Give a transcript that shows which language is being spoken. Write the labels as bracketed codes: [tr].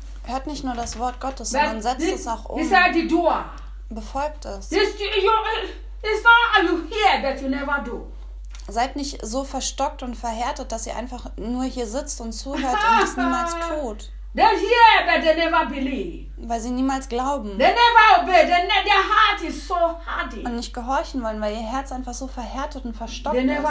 [de] Hört nicht nur das Wort Gottes, sondern setzt es auch um. [en] It's like the doer. [de] Befolgt es. [en] It's not you hear that you never do. [de] Seid nicht so verstockt und verhärtet, dass ihr einfach nur hier sitzt und zuhört und es niemals tut. [en] They hear, but they never believe. [de] Weil sie niemals glauben. [en] They never obey. Their heart is so hardy. [de] Und nicht gehorchen wollen, weil ihr Herz einfach so verhärtet und verstockt [en] they never